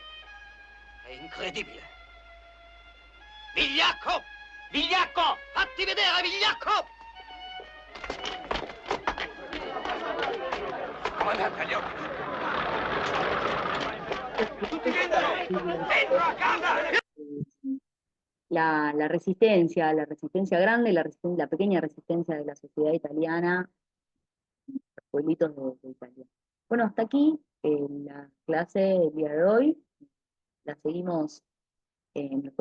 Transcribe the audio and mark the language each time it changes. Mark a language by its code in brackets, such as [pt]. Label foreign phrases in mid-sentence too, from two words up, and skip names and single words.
[it] È incredibile. Vigliacco! Vigliacco! Fatti vedere, vigliacco! Comandante, agli occhi. Tutti dentro! Dentro a casa! [es] La resistencia grande, la pequeña resistencia de la sociedad italiana, los pueblitos de Italia. Bueno, hasta aquí la clase del día de hoy. La seguimos en el Joaquín.